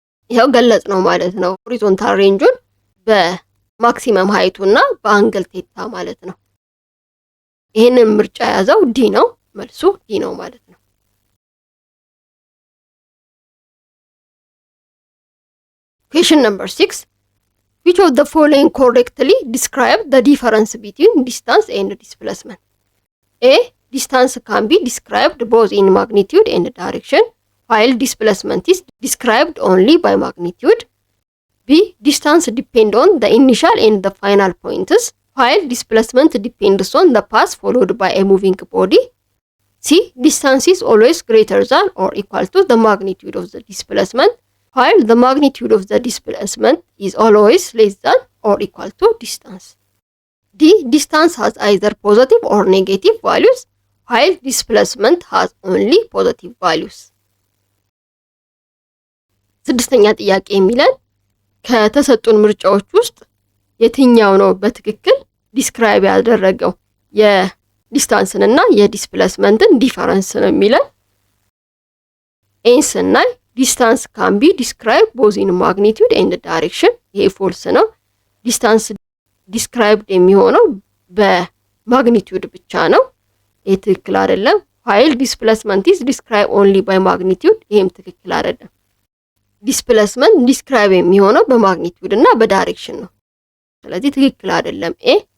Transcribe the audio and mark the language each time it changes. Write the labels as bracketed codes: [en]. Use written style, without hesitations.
[am] ይሄው ገለጽ ነው ማለት ነው ሆሪዞንታል ሬንጁን በማክሲመም ሃይቱና በአንግል ቴታ ማለት ነው። ይሄንን ምርጫ ያዘው ዲ ነው፣ መልሱ ዲ ነው ማለት ነው። [en] Question number 6. Which of the following correctly describe the difference between distance and displacement? A. Distance can be described both in magnitude and direction, while displacement is described only by magnitude. B. Distance depends on the initial and the final points, while displacement depends on the path followed by a moving body. C. Distance is always greater than or equal to the magnitude of the displacement, while the magnitude of the displacement is always less than or equal to distance. D. Distance has either positive or negative values, while displacement has only positive values. [am] ስድስተኛ ጥያቄ የሚለን ከተሰጡን ምርጫዎች ውስጥ የትኛው ነው በትክክል ዲስክራይብ ያደረገው የዲስታንስን እና የዲስፕሌስመንትን ዲፈረንስ ነው የሚለን። ኤን ስናይ ዲስታንስ ካን ቢ ዲስክራይብ ቦዝ ኢን ማግኒቱድ ኤንድ ዳይሬክሽን፣ ይሄ ፎልስ ነው። ዲስታንስ ዲስክራይብድ የሚሆነው በማግኒቱድ ብቻ ነው፣ ይሄ ትክክል አይደለም። [en] while displacement is described only by magnitude፣ [am] ይሄም ትክክል አይደለም። ዲስፕሌስመንት ዲስክራይብ የሚሆነው በማግኒቱድ እና በዳይሬክሽን ነው፣ ስለዚህ ትክክል አይደለም ኤ።